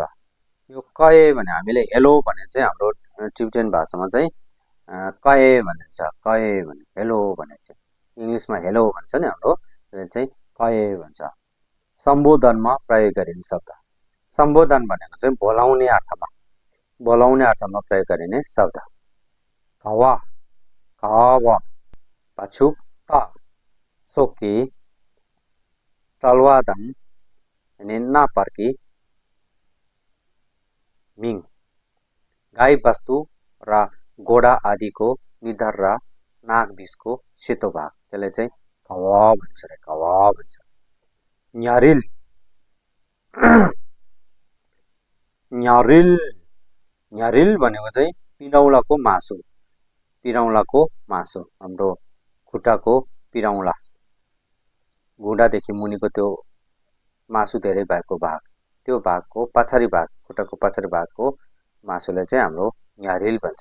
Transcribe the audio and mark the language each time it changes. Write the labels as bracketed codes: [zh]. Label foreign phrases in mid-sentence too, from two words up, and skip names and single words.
[ne] यो कए भने हामीले हेलो भने चाहिँ हाम्रो टिबेटन भाषामा चाहिँ कए भनिन्छ। कए भने हेलो भने चाहिँ इङ्ग्लिसमा हेलो भन्छ नि हाम्रो, त्यसले चाहिँ कए भन्छ। सम्बोधनमा प्रयोग गरिने शब्द। सम्बोधन भनेको चाहिँ बोलाउने अर्थमा प्रयोग गरिने शब्द। [bo] कवा कावा, पछु ता, सोकी, टलवादन यानी नापर्की, मिङ, [ne] गाई बस्तु र घोडा आदिको निधार र नाक बिचको सेतो भाग, त्यसले चाहिँ कवा भन्छ रे, कवा भन्छ। न्यारिल न्यारिल भनेको चाहिँ पिरौलाको मासु, हाम्रो खुट्टाको पिरौला, घुँडादेखि मुनिको त्यो मासु धेरै भएको भाग, त्यो भागको पछाडि भाग, खुट्टाको पछाडि भागको मासुलाई चाहिँ हाम्रो न्यारिल भन्छ।